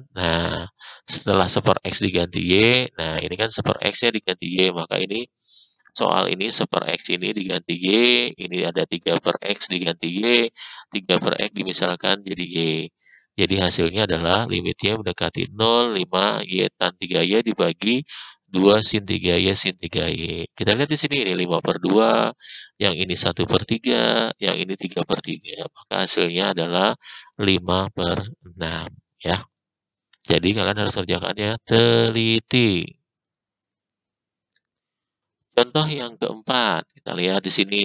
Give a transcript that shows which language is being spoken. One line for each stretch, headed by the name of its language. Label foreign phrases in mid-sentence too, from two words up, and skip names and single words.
Indonesian: Nah, setelah super X diganti Y, nah ini kan super X-nya diganti Y, maka ini soal ini super X ini diganti Y, ini ada 3 per X diganti Y, 3 per X dimisalkan jadi Y. Jadi hasilnya adalah limit Y mendekati 0, 5 Y tan 3Y dibagi 2 sin 3Y sin 3Y. Kita lihat di sini ini 5/2, yang ini 1/3, yang ini 3/3. Maka hasilnya adalah 5/6 ya. Jadi kalian harus kerjakannya teliti. Contoh yang keempat, kita lihat di sini.